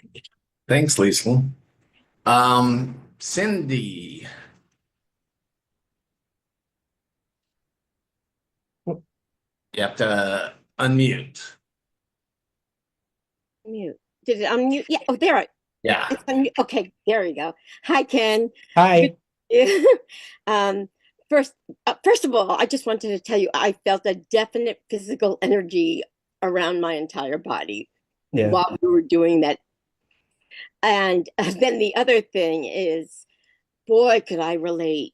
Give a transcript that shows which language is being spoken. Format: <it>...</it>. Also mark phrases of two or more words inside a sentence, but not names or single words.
<en>Thanks, Lisa. Cindy. You have to unmute. Mute. Did it unmute? Yeah. Oh, there. Yeah. It's unmute. Okay, there you go. Hi, Ken. Hi. First of all, I just wanted to tell you I felt a definite physical energy around my entire body while we were doing that. And then the other thing is, boy, could I relate.</en>